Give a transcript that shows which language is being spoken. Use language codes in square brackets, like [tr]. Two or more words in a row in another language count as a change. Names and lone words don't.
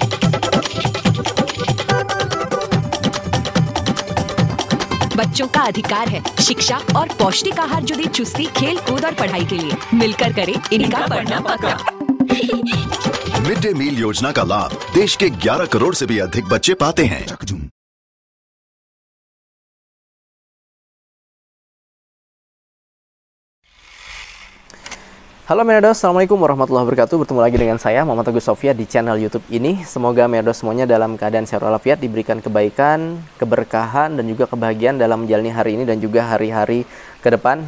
[hi] बच्चों का अधिकार है शिक्षा और पौष्टिक आहार जो दे चुस्ती, खेल कूद और पढ़ाई के लिए। मिलकर करें इनका पढ़ना पक्का। [en] mid day meal [hi] योजना का लाभ देश के 11 करोड़ से भी अधिक बच्चे पाते हैं। [id] Halo Meredos, [ar] السلام عليكم ورحمة الله وبركاته. [id] Bertemu lagi dengan saya Muhammad Teguh Sofia di channel YouTube ini. Semoga Meredos semuanya dalam keadaan sehat walafiat, diberikan kebaikan, keberkahan dan juga kebahagiaan dalam menjalani hari ini dan juga hari-hari ke depan.